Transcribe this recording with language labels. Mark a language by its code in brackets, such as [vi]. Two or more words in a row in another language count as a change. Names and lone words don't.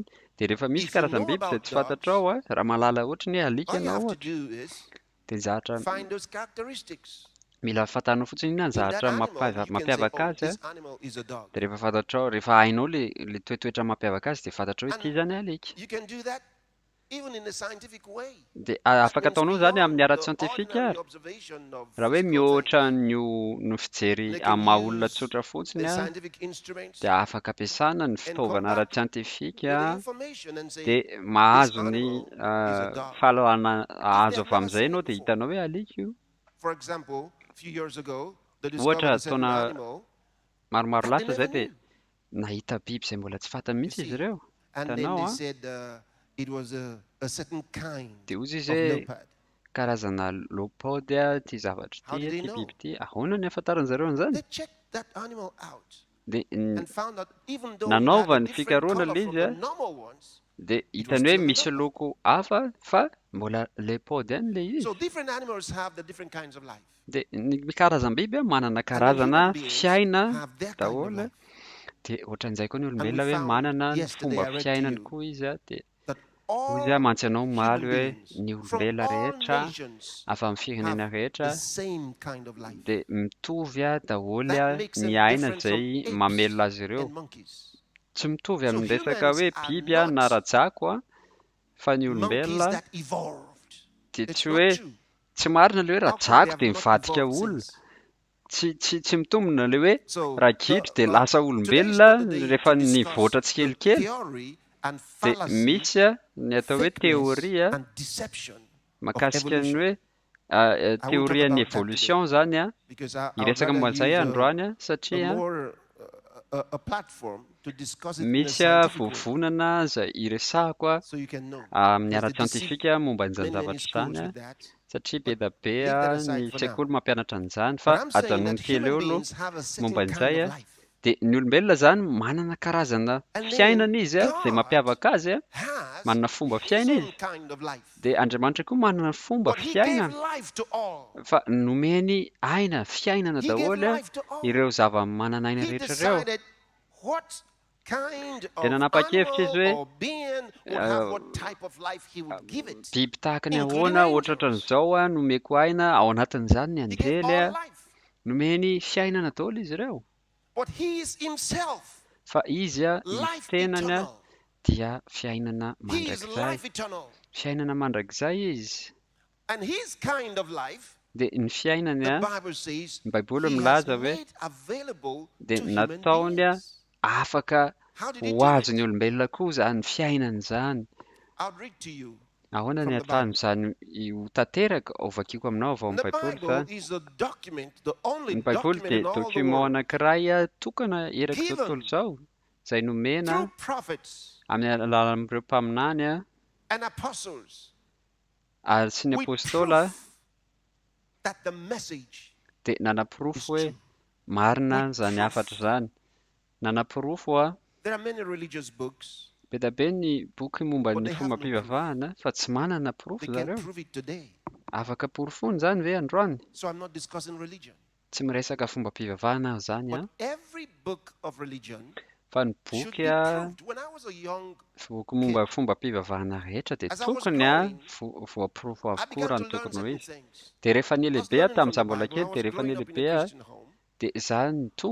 [mg] Dia rehefa misy karazam-biby izay tsy fantatrao a, raha mahalala ohatra ny alika ianao ohatra, dia zavatra mila fantanao fotsiny inona ny zavatra mampiavaka azy a. Dia rehefa fantatrao, rehefa hainao ilay toetoetra mampiavaka azy dia fantatrao hoe ity izany alika. [en] even in a scientific way. [mg] Dia afaka ataonao zany amin'ny ara-tsiantifika ary raha hoe mihoatra ny fijery amin'ny maha olona tsotra fotsiny a dia afaka ampiasana ny fitaovana ara-tsiantifika dia mahazo ny fahalalana azo avy amin'izay ianao dia hitanao hoe alika io. [en] For example, a few years ago, they [mg] Ohatra [en] discovered a certain [mg] taona [en] animal [mg] maromaro [en] and they [mg] lasa zay [en] never [mg] dia [en] knew. [mg] nahita biby izay mbola tsy fantany mihitsy izy ireo. [en] And then [mg] Hitanao [en] they [mg] a [en] said it was a certain kind [mg] dia ozy izy [en] of [mg] hoe [en] leopard. [mg] karazana lopody a ty zavatra [en] How [mg] ty [en] did they [mg] ty [en] know? [mg] biby ty ahoana ny ahafantaran'izareo an'izany [en] They checked that animal out [mg] dia [en] and found out even though it had [mg] nanaova [en] a [mg] ny [en] different [mg] fikaroana [en] color [mg] ilay [en] from [mg] izy [en] the [mg] a [en] normal ones. [mg] dia hitany hoe misy loko hafa fa mbola leopody ihany ilay izy. [en] So different animals have the different kinds of life. [mg] Dia ny karazam-biby a manana karazana fiaina daholo a. Dia ohatran'izay koa ny olombelona hoe manana ny fomba fiainany koa izy a dia ozy a mantsy ianao maly hoe ny olombelona rehetra avy amin'ny firenena rehetra [en] The same kind of life. [mg] dia mitovy a daholo a [en] That makes them [mg] ny aina [en] different from [mg] izay [en] apes [mg] mamelona azy ireo. [en] and monkeys. [mg] Tsy mitovy [en] So [mg] amin'ny resaka [en] humans [mg] hoe [en] are [mg] biby a [en] not [mg] na rajako a fa ny [en] monkeys [mg] olombelona [en] that evolved. [mg] dia [en] It's [mg] tsy [en] not [mg] hoe [en] true. [mg] tsy marina ilay hoe [en] How come they [mg] rajako [en] have [mg] dia [en] not [mg] mivadika [en] evolved [mg] olona. [en] since? [mg] Tsy mitombina ilay hoe [en] So [mg] ragidro dia lasa [en] today is [mg] olombelona [en] not the day [mg] rehefa [en] to [mg] nivoatra [en] discuss the [mg] tsikelikely. [en] theory and [mg] Dia [en] fallacy, [mg] misy a ny atao hoe [en] fakeness [mg] teoria [en] and deception of [mg] mahakasika ny [en] evolution. [mg] hoe [en] I will talk [mg] teorian'ny [en] about that [mg] evolution [en] today [mg] zany a [en] because I would [mg] hiresaka [en] rather [mg] momba an'izay [en] use [mg] androany a [en] a [mg] satria [en] more a platform to discuss it in a [mg] misy a [en] scientific way [mg] vovonana izay iresahako a [en] so you can know. [mg] amin'ny [en] Because they deceive [mg] ara-tsiantifika momba an'izany [en] many [mg] zavatra [en] schools [mg] izany a [en] with that. [mg] satria be da be [en] Leave that [mg] a [en] aside [mg] ny [en] for [mg] sekoly [en] now. [mg] mampianatra an'izany [en] But [mg] fa [en] I'm saying [mg] ajanony [en] that [mg] kely [en] human [mg] eo aloha [en] beings have a certain [mg] momba [en] kind [mg] an'izay [en] of [mg] a [en] life. [mg] dia ny olombelona zany manana karazana [en] And then [mg] fiainana izy a izay [en] God [mg] mampiavaka azy a [en] has [mg] manana fomba [en] his [mg] fiaina [en] own [mg] izy [en] kind of life. [mg] dia Andriamanitra koa manana fomba [en] But he [mg] fiaina [en] gave life to all. [mg] fa nomeny aina fiainana [en] He gave [mg] daholo a [en] life to all. [mg] ireo zava-manana aina [en] He [mg] rehetra ireo. [en] decided what kind [mg] Dia [en] of [mg] nanapa-kevitra izy [en] animal [mg] hoe [en] or being would have what type of life he would give it. [mg] biby tahaka ny [en] Including [mg] ahoana [en] angels. [mg] ohatran'izao a nomeko aina ao anatin'izany ny [en] He gave [mg] anjely a [en] all life. [mg] nomeny fiainana daholo izy ireo [en] But he is himself [mg] fa izy a izy [en] life [mg] tenany a [en] eternal. [mg] dia fiainana [en] He is [mg] mandrakizay [en] life eternal. [mg] fiainana mandrakizay izy [en] And his kind of life, [mg] dia ny fiainany [en] the [mg] a [en] Bible says, [mg] ny baiboly [en] he has [mg] milaza hoe [en] made available [mg] dia [en] to human [mg] nataony a [en] beings. [mg] afaka [en] How did he [mg] ho [en] do [mg] azony [en] it? [mg] olombelona koa zany fiainany zany. [en] I'll read to you [mg] Ahoana [en] from [mg] ny [en] the Bible. [mg] ahafahan'izany ho tanteraka ho vakiako aminao avao amin'ny [en] The [mg] baiboly [en] Bible [mg] zany. [en] is a document, the only [mg] Ny baiboly [en] document [mg] dia [en] in all the [mg] document [en] world, [mg] anankiray a tokana eraky izao [en] given [mg] tontolo izao izay nomena [en] through prophets [mg] amin'ny alalan'ireo mpaminany a [en] and apostles [mg] ary sy ny [en] with [mg] apôstôla [en] proof that the message [mg] dia nanapirofo hoe marina zany hafatra zany. Nanapirofo a [en] there are many religious books, [mg] be da be ny boky momba [en] but [mg] ny [en] they [mg] fomba [en] have no proof. [mg] mpivavahana fa tsy manana [en] They [mg] pirofo [en] can [mg] zareo. [en] prove it today. [mg] Afaka porofony zany ve androany. [en] So I'm not discussing religion. [mg] Tsy miresaka fomba mpivavahana aho zany a [en] But every book of religion [mg] fa ny [en] should [mg] boky [en] be [mg] a [en] proved. When I was a young [mg] boky momba fomba mpivavahana rehetra dia [en] As I was [mg] tokony a [en] growing, [mg] voapirofo [en] I [mg] avokoa [en] began [mg] raha [en] to [mg] ny [en] learn [mg] tokony ho [en] certain [mg] izy. [en] things. [mg] Dia rehefa [en] I was [mg] nilehibe [en] learning [mg] tamin'izaho [en] from the [mg] mbola [en] Bible. I [mg] kely [en] was [mg] dia rehefa [en] growing up in a [mg] nilehibe a [en] Christian home. [mg] dia izaho nitombo